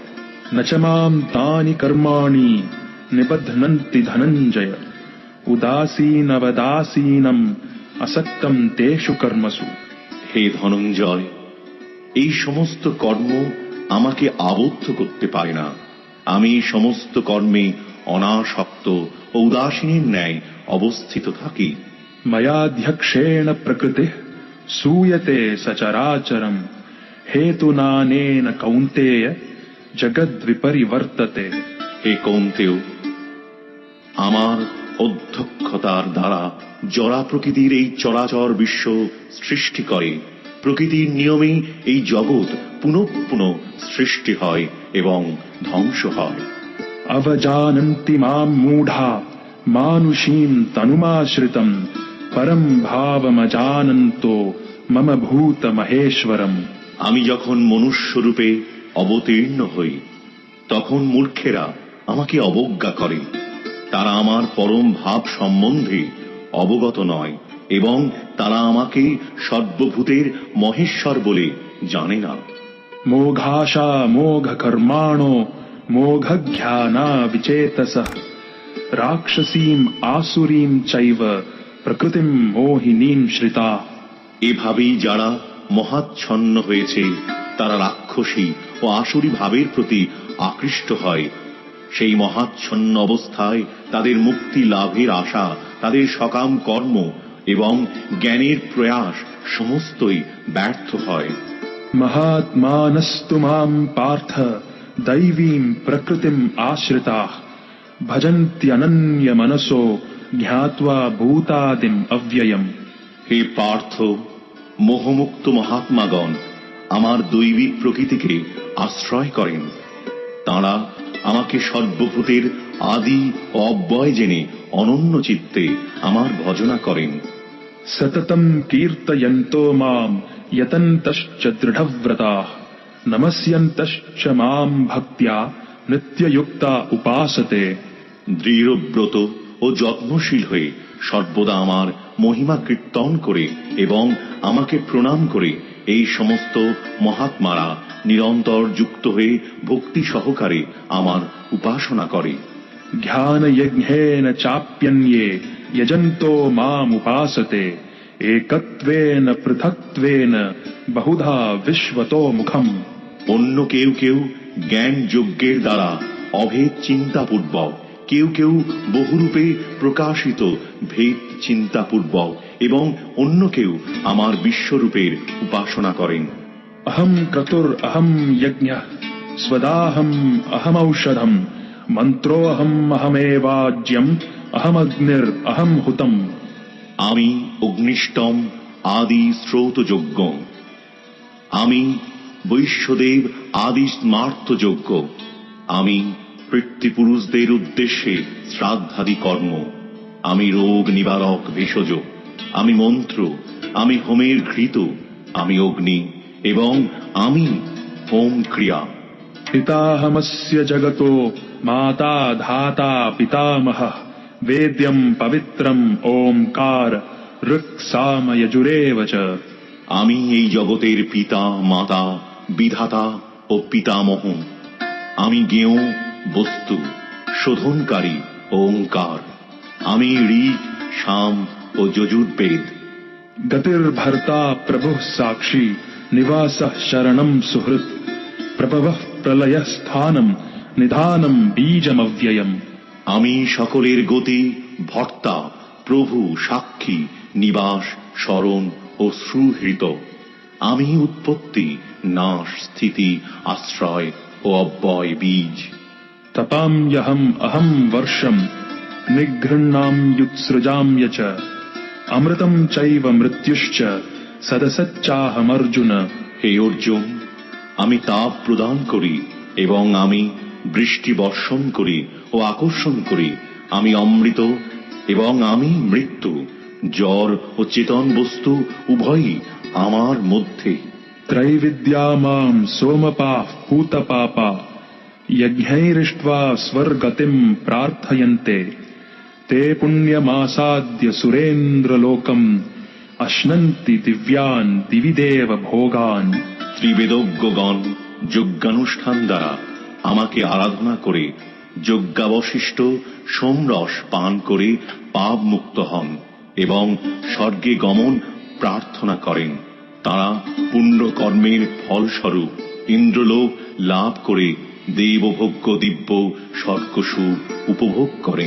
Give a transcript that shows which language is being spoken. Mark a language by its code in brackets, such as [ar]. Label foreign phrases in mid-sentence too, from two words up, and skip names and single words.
[sa] ন চ মাম তানি কর্মাণি নিবধ্নন্তি ধনঞ্জয় উদাসীনবদাসীনম আসক্তম তেষু কর্মসু। [bn] হে ধনঞ্জয়, এই সমস্ত কর্ম আমাকে আবদ্ধ করতে পারে না। আমি সমস্ত কর্মে অনাসক্ত ও উদাসীনের ন্যায় অবস্থিত থাকি। [sa] ময়াধ্যক্ষেণ প্রকৃতিঃ सूयते सचराचरम हेतुनानेन कौन्तेय জগদ্বিপরিবর্ততে। [bn] হে কৌন্তেয়, আমার অধ্যক্ষতার দ্বারা জড়া প্রকৃতির এই চরাচর বিশ্ব সৃষ্টি করে। প্রকৃতির নিয়মে এই জগৎ পুনঃ পুনঃ সৃষ্টি হয় এবং ধ্বংস হয়। [sa] অবজানন্তি মাম মূঢ়া মানুষীম তনুমাশ্রিতম परम भावमजानन्तो मम भूत महेश्वरम। [bn] আমি যখন মনুষ্যরূপে অবতীর্ণ হই তখন মূর্খেরা আমাকে অবজ্ঞা করে। তারা আমার পরম ভাব সম্বন্ধে অবগত নয় এবং তারা আমাকে সর্বভূতের মহেশ্বর বলে জানে না। [sa] मोघाशा मोघ कर्माणो मोघज्ञाना विचेतसः राक्षसीम आसुरीम चैव प्रकृतिम मोहिनीम श्रिता। [bn] এভাবেই যারা মহাচ্ছন্ন হয়েছে তারা রাক্ষসী ও আসুরী ভাবের প্রতি আকৃষ্ট হয়। সেই মহাচ্ছন্ন অবস্থায় তাদের মুক্তি লাভের আশা, তাদের সকাম কর্ম এবং জ্ঞানের প্রয়াস সমস্তই ব্যর্থ হয়। [sa] महात्मानस्तु मां पार्थ दैवीं प्रकृतिम आश्रिताः भजन्त्यनन्य मनसो ज्ञात्वा भूतादिम अव्ययम्। [bn] হে পার্থ, মোহমুক্ত মহাত্মাগণ আমার দৈবিক প্রকৃতিকে আশ্রয় করেন। তাঁরা আমাকে সর্বভূতের আদি ও অব্যয় জেনে অনন্য চিত্তে আমার ভজনা করেন। [sa] सततं कीर्तयन्तो मां यतन्तश्च दृढव्रताः नमस्यन्तश्च मां भक्त्या नित्ययुक्ता उपासते। [bn] দৃঢ়ব্রত ও যত্নশীল হয়ে সর্বদা আমার মহিমা কীর্তন করে এবং আমাকে প্রণাম করে এই সমস্ত মহাত্মারা নিরন্তর যুক্ত হয়ে ভক্তি সহকারে আমার উপাসনা করে। [sa] ज्ञानयज्ञेन चाप्यन्ये यजन्तो माम् उपासते एकत्वेन पृथक्त्वेन बहुधा विश्वतो मुखम्। [bn] অন্য কেউ কেউ জ্ঞান যজ্ঞের দ্বারা অভেদ চিন্তাপূর্বক, কেউ কেউ বহুরূপে প্রকাশিত ভেদ চিন্তাপূর্বক এবং অন্য কেউ আমার বিশ্বরূপের উপাসনা করেন। [sa] अहम् क्रतुर् अहम् यज्ञः स्वदाहम् अहमौषधम् मन्त्रोऽहम् अहमेवाज्यम् अहमग्निर् अहम् हुतम्। [bn] আমি অগ্নিষ্টম আদি স্রোতযজ্ঞ, আমি বৈশ্যদেব আদি স্মার্তযজ্ঞ, আমি পিতৃপুরুষদের উদ্দেশ্যে শ্রাদ্ধাদি কর্ম, আমি রোগ নিবারক ভেষজ, আমি মন্ত্র, আমি হোমের ঘৃত, আমি অগ্নি এবং আমি হোম ক্রিয়া। [sa] पिताहमस्य जगतो माता धाता पितामहः वेद्यम् पवित्रम् ओंकार ऋक् साम यजुरेव च। [bn] আমি এই জগতের পিতা মাতা বিধাতা ও পিতামহ, আমি জ্ঞেয় বস্তু শোধনকারী ওঙ্কার, আমি ঋক্ সাম ও যজুর্বেদ। [sa] गतिर्भर्ता प्रभुः साक्षी निवासः शरणं सुहृत् प्रभवः प्रलयस्थानम् निधानम् बीजमव्ययम्। [bn] আমি সকলের গতি ভর্তা প্রভু সাক্ষী নিবাস শরণ ও সুহৃত, আমি উৎপত্তি নাশ স্থিতি আশ্রয় ও অব্যয় বীজ। [sa] तपाम्यहम् अहम् वर्षम् निगृह्णाम्युत्सृजाम्य च अमृतम् चैव मृत्युश्च सदसच्चाहमर्जुन। [bn] হে অর্জুন, আমি তাপ প্রদান করি এবং আমি বৃষ্টি বর্ষণ করি ও আকর্ষণ করি, আমি অমৃত এবং আমি মৃত্যু, জড় ও চেতন বস্তু উভয়ই আমার মধ্যে। [sa] त्रैविद्या माम् सोमपाः पूतपापा यज्ञैरिष्ट्वा स्वर्गतिम् प्रार्थयन्ते ते पुण्यमासाद्य सुरेन्द्रलोकम् अश्नन्ति दिव्यान् दिवि देव भोगान्। [bn] ত্রিবেদজ্ঞগণ যজ্ঞানুষ্ঠান দ্বারা আমাকে আরাধনা করে যজ্ঞাবশিষ্ট সোমরস পান করে পাপ মুক্ত হন এবং স্বর্গে গমন প্রার্থনা করেন। তারা পুণ্য কর্মের ফলস্বরূপ ইন্দ্রলোক লাভ করে দেবভোগ্য দিব্য স্বর্গসুখ উপভোগ করেন।